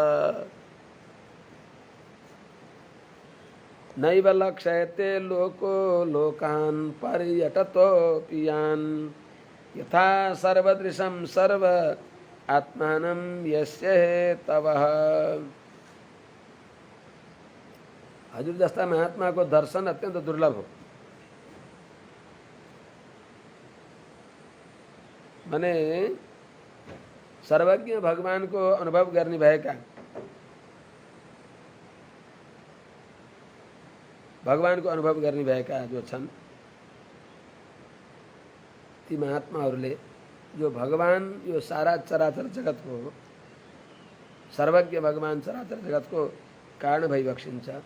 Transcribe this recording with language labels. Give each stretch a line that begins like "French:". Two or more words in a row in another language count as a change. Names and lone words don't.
Sanskrit: नैव लक्ष्यते लोको लोकान् पर्यटतो पियान् यथा सर्वदृशं सर्व आत्मानं यस्य हेतवः।
Nepali: हजुर जस्ता महात्माको दर्शन अत्यन्त दुर्लभ हो। भने सर्वज्ञ भगवानको अनुभव गर्ने भएका, भगवानको अनुभव गर्ने भएका जो छन् ती महात्माहरूले जो भगवान यो सारा चराचर जगतको, सर्वज्ञ भगवान चराचर जगतको कारण भइबक्सिन्छ।